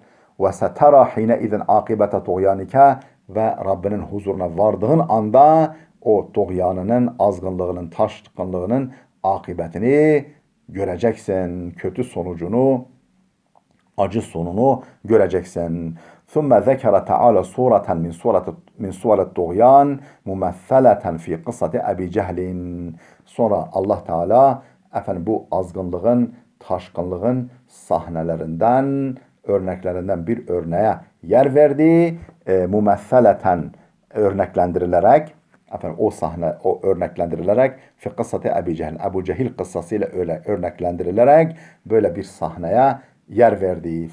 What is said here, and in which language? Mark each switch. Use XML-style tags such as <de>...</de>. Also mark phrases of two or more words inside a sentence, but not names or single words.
<ar>وسترى حين إذ عاقبة طغيانك,</ar> <tr>ve Rabbinin huzuruna vardığın anda o tuğyanının, azgınlığının, taşkınlığının akıbetini göreceksin. Kötü sonucunu, acı sonunu göreceksin.</tr> <ar>ثُمَّ ذَكَرَ تَعَالَى صُورَةً مِنْ سُوَرَ الطُّغْيَانِ مُمَثَّلَةً فِي قِصَّةِ أَبِي جَهْلٍ.</ar> <tr>Sonra Allah Teala bu azgınlığın, taşkınlığın sahnelerinden, örneklerinden bir örneğe yer verdi. Mumesseleten, örneklendirilerek, o örneklendirilerek</tr> <ar>في قصة أبي جهل,</ar> <tr>Ebu Cehil kıssasıyla öyle örneklendirilerek böyle bir sahneye yer verdi.</tr>